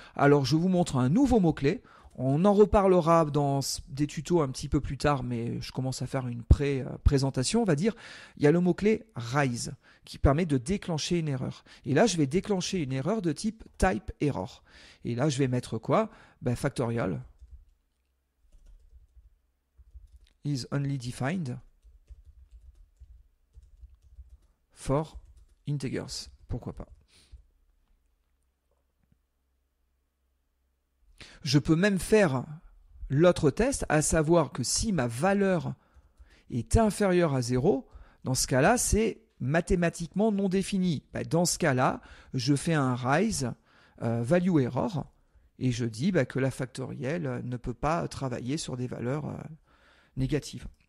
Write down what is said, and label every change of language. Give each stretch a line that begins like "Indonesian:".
French: Alors, je vous montre un nouveau mot-clé. On en reparlera dans des tutos un petit peu plus tard, mais je commence à faire une présentation, on va dire. Il y a le mot-clé rise qui permet de déclencher une erreur. Et là, je vais déclencher une erreur de type type error. Et là, je vais mettre quoi?
English: Factorial is only defined for integers.
French: Pourquoi pas? Je peux même faire l'autre test, à savoir que si ma valeur est inférieure à 0, dans ce cas-là, c'est mathématiquement non défini. Dans ce cas-là, je fais un rise value error et je dis que la factorielle ne peut pas travailler sur des valeurs négatives.